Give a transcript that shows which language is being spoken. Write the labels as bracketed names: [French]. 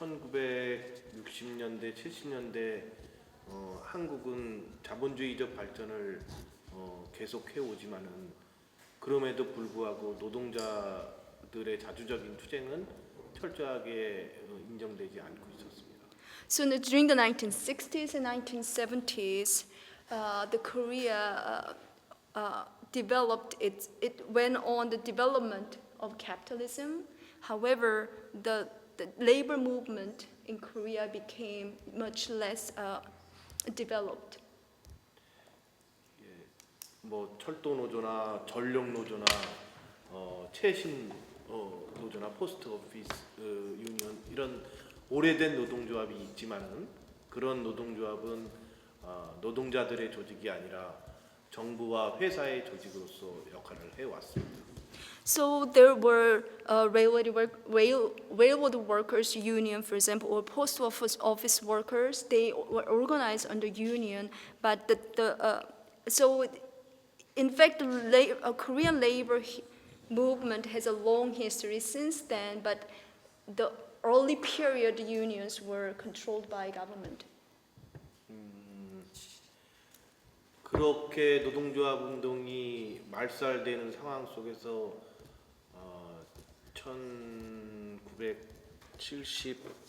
[Korean] 1960년대, 70년대 한국은 자본주의적 발전을 계속해 오지만은 그럼에도 불구하고 노동자들의 자주적인 투쟁은 철저하게 인정되지 않고 있었습니다. [English] So during the 1960s and 1970s, the Korea developed it went on the development of capitalism. However, the labor movement in Korea became much less developed. [Korean] 뭐 철도 노조나 전력 노조나 최신 노조나 [English] 포스트 오피스 유니언 [Korean] 이런 오래된 노동조합이 있지만은 그런 노동조합은 노동자들의 조직이 아니라 정부와 회사의 조직으로서 역할을 해왔습니다. [English] So there were railroad workers union, for example, or post office workers. They were organized under union, but so in fact, the Korean labor movement has a long history since then. But the early period unions were controlled by government. [Korean] 그렇게 노동조합 운동이 말살되는 상황 속에서 1970